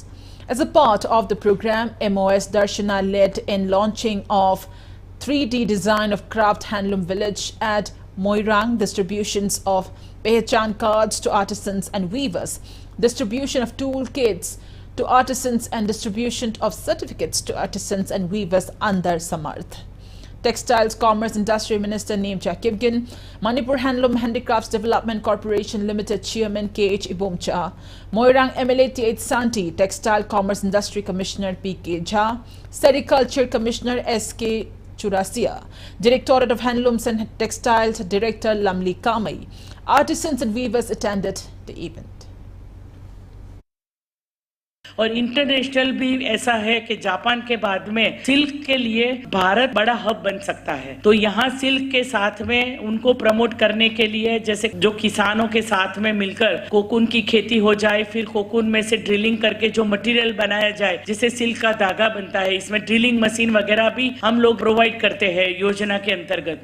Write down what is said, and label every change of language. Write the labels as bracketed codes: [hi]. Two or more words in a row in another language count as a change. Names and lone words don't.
[en] As a part of the program, MOS Darshana led in launching of 3D design of craft handloom village at Moirang, distributions of Pehchan cards to artisans and weavers, distribution of tool kits to artisans and distribution of certificates to artisans and weavers under Samarth. Textiles Commerce Industry Minister Namcha Kipgin, Manipur Handloom Handicrafts Development Corporation Limited Chairman KH Ibomcha, Moirang MLA TH Santi, Textile Commerce Industry Commissioner PK Jha, Sericulture Commissioner SK Churasia, Directorate of Handlooms and Textiles Director Lamli Kamai. Artisans and weavers attended the event. [hi] और इंटरनेशनल भी ऐसा है कि जापान के बाद में सिल्क के लिए भारत बड़ा हब बन सकता है। तो यहाँ सिल्क के साथ में उनको प्रमोट करने के लिए जैसे जो किसानों के साथ में मिलकर कोकून की खेती हो जाए, फिर कोकून में से ड्रिलिंग करके जो मटेरियल बनाया जाए जिससे सिल्क का धागा बनता है, इसमें [en] drilling machine [hi] वगैरह भी हम लोग प्रोवाइड करते हैं योजना के अंतर्गत।